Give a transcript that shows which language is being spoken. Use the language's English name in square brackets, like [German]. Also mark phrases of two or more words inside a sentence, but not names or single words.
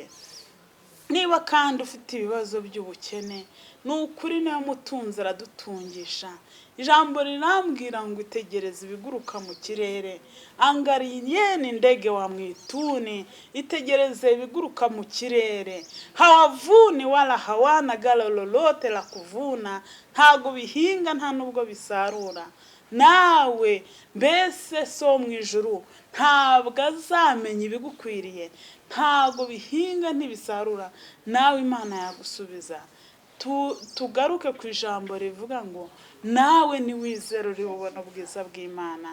[Kinyarwanda] Niba kandi ufite ibibazo by'ubukene, ni ukuri niwe mutunzi aradutungisha. Ijambo rirambwira ngo itegereze ibiguruka mu kirere, [Swahili] angalieni ndege wa mwituni, [Kinyarwanda] itegereze ibiguruka mu kirere. [Swahili] Hawavuni wala hawana gala lolote la kuvuna, [Kinyarwanda] ntago bihinga nta nubwo bisarura. Nawe mbese so mu ijuru ntabwo azamenya ibigukwiriye, ntago bihinga ntibisarura, nawe Imana yagusubiza. Tugaruke ku ijambo rivuga ngo nawe niwizera uri bubona ubwiza bw'Imana.